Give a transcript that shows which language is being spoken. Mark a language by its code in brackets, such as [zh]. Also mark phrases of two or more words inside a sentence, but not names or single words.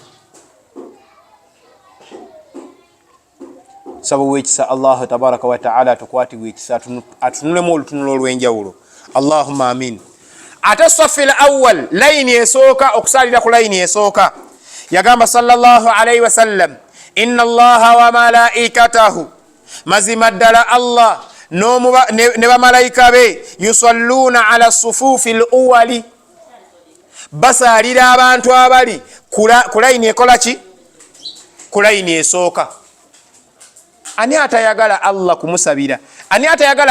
[lg] sababu wekisa [ar] الله تبارك وتعالى [lg] tukwati wekisa atunulemu olutunulo olw'enjawulo [ar] اللهم آمين الصف الأول [lg] layini esooka okusalira ku layini esooka yagamba [ar] صلى الله عليه وسلم إن الله وملائكته [lg] mazima ddala Allah ne bamalayika be [ar] يصلون على الصفوف الأولى [lg] basalira abantu abali ku layini ekola ki ku layini esooka ani atayagala Allah kumusabira ani atayagala